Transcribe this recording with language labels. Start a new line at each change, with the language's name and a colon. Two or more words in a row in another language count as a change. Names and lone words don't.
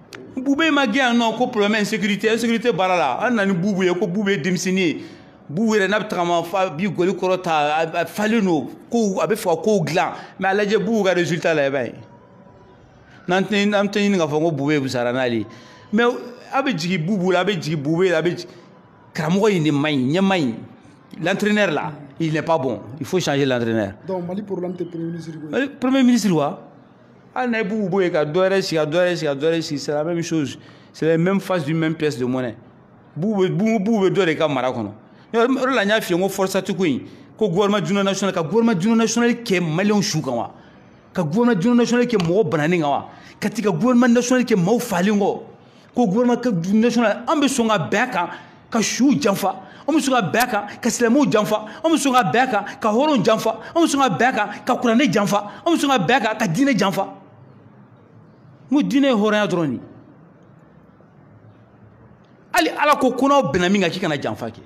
Bambara: Bube ma gɛn yan nɔ ko
French: problème insécurité
Bambara: baara la an nana ni Bubu ye ko Bube ye denmisɛnnin ye bubu yɛrɛ n'a bɛ tagama fa bi goli kɔrɔ ta a falen no ko a bɛ fɛ ka kow dilan mais a lajɛ bubu ka résultat la i b'a ye n'an tɛ ɲini k'a fɔ ko bubu ye busara n'ale mais a bɛ jigin bubu la a bɛ jigin bubu la a bɛ karamɔgɔ in de man ɲi ɲɛ man ɲi
French: l'entraîneur là il n'est pas bon il faut changer l'entraîneur.
Bambara: Donc Mali problème tɛ
French: premier ministre
Bambara: ko ye.
French: Premier ministre
Bambara: wa hali n'a ye bubu ye ka dɔ wɛrɛ sigi ka dɔ wɛrɛ sigi ka dɔ wɛrɛ sigi
French: c'est la même chose c'est la même face d'une même pièce de monnaie
Bambara: bubu bɛ dɔ de ka mara kɔnɔ. O de la n y'a f'i ye n ko forçati ko in ko
French: gouvernement d'union nationale
Bambara: ka
French: gouvernement d'union nationale
Bambara: kɛ maliyɛnw su kan wa ka
French: gouvernement d'union
Bambara: nationale kɛ mɔgɔ bananen kan wa ka tigɛ
French: gouvernement nationale
Bambara: kɛ maaw falen kɔ ko
French: gouvernement national
Bambara: an bɛ sɔn ka bɛn a kan ka suw janfa an bɛ sɔn ka bɛn a kan ka silamɛw janfa an bɛ sɔn ka bɛn a kan ka hɔrɔnw janfa an bɛ sɔn ka bɛn a kan ka kuranɛ janfa an bɛ sɔn ka bɛn a kan ka diinɛ janfa n ko diinɛ ye hɔrɔnya dɔrɔn de hali ala ko n'aw bɛnna min kan k'i kana janfa kɛ.